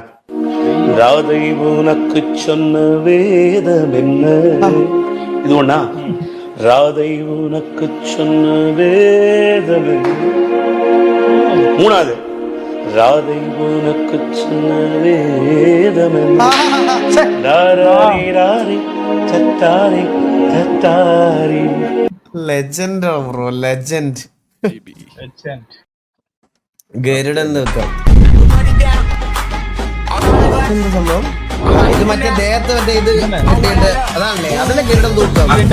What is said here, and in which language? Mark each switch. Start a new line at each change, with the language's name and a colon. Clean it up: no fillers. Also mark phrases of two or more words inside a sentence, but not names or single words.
Tamil: ராதை உனக்கு சொன்ன வேதம் என்ன, இது ஒண்ணா? ராதை உனக்கு சொன்ன வேதம் என்ன. மூணாவது ராதை உனக்கு சொன்ன வேதம் என்ன.
Malayalam: ചത്താരി ചത്താരി.
English: legend bro, legend.
Malayalam: ഗരുഡൻ തൂക്കം എന്താ സംഭവം? ഇത് മറ്റേ ദേഹത്ത് മറ്റേ ഇത് കിട്ടിയിട്ട് അതാണല്ലേ, അതല്ലേ ഗരുഡൻ തൂക്കം.